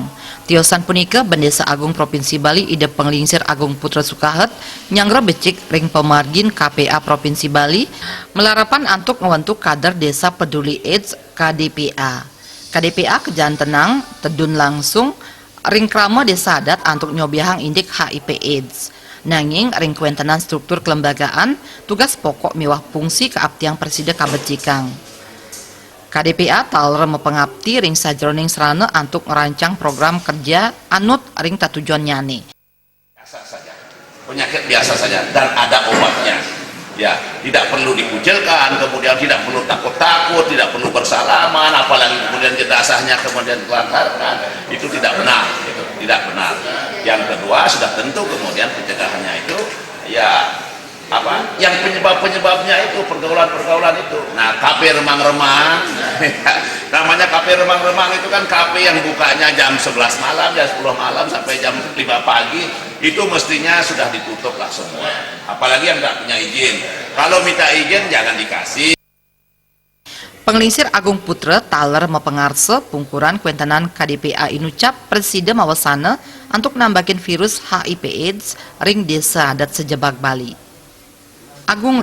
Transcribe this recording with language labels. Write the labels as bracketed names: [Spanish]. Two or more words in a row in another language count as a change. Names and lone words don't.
[Balinese] Tiosan punika Bendesa Agung Provinsi Bali Ide Penglingsir Agung Putra Sukahet nyangro becik ring pemargin KPA Provinsi Bali melarapan antuk ngewentuk kader Desa Peduli AIDS KDPA. KDPA Kejan Tenang tedun langsung ring krama desa adat antuk nyobiahang indik HIV AIDS. Nanging ring kuentenan struktur kelembagaan tugas pokok miwah fungsi keabtiang presida kabecikang. KDPA taler mepengabti ring sajroning serana antuk ngerancang program kerja anut ring tatujuan nyane. [Indonesian] Biasa saja, penyakit biasa saja dan ada obatnya. Ya, tidak perlu dikucilkan, kemudian tidak perlu takut-takut, tidak perlu bersalaman, apalagi kemudian jenazahnya kemudian ditelantarkan. Itu tidak benar, itu tidak benar. Yang kedua sudah tentu kemudian pencegahannya itu ya apa yang penyebabnya itu pergaulan itu. Nah, kafe remang-remang namanya kafe remang-remang itu kan kafe yang bukanya jam 11 malam, jam 10 malam sampai jam 5 pagi itu mestinya sudah ditutup lah semua, apalagi yang nggak punya izin. Kalau minta izin jangan dikasih. [Balinese] Penglingsir Agung Putra taler mepengarse pungkuran kuentenan KDPA inucap presida mawasana untuk nambakin virus HIV AIDS ring desa adat sejebak Bali. Agung